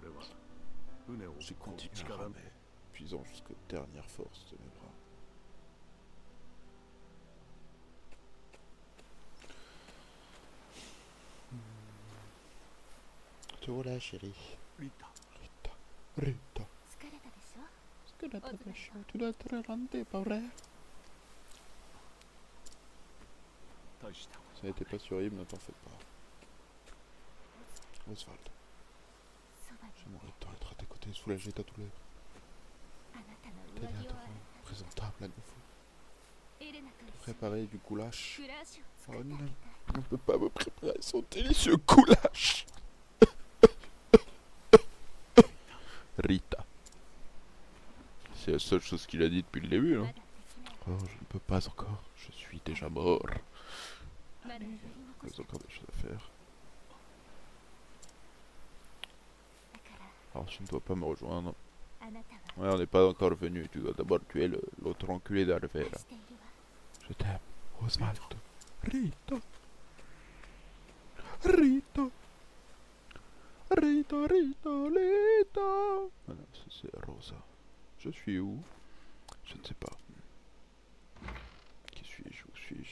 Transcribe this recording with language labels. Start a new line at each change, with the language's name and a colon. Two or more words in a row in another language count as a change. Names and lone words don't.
French: J'ai continué à ramer, puisant jusqu'aux dernières forces de mes bras. Te voilà, chérie. Rita. Rita.
Japanese: 疲れたでしょ
French: Est-ce que la tâche, tu dois te rendre, pas vrai?
Japanese: 大したこ
French: Ça n'était pas sur horrible, ne t'en fais pas. Oswald,
Japanese: そばに
French: j'aimerais tant être à tes côtés, soulager ta douleur.
Japanese: あなたの
French: T'aider
Japanese: 上
French: à
Japanese: 着
French: te
Japanese: を洗
French: rendre présentable à nouveau.
Japanese: エレナと一緒に
French: Préparer du goulash.
Japanese: グラッシュを作 Oh ってあ
French: non,
Japanese: げたい
French: on ne peut pas me préparer son délicieux goulash. Rita. C'est la seule chose qu'il a dit depuis le début.
Japanese: ま
French: Hein.
Japanese: だできない
French: Oh, je ne peux pas encore. Je suis déjà mort.
Japanese: まだやり残
French: J'ai
Japanese: した
French: encore des choses à faire.
Japanese: だから
French: Alors, tu ne dois pas me rejoindre.
Japanese: あなたは
French: Ouais, on n'est pas encore venu. Tu dois d'abord tuer l'autre enculé d'Alver.
Japanese: 愛しているわ
French: Je t'aime, Oswald. Rita. Rita. Rita, Rita, Rita. Ah non, ça c'est Rosa. Je suis où? Je ne sais pas. Qui suis-je? Où suis-je?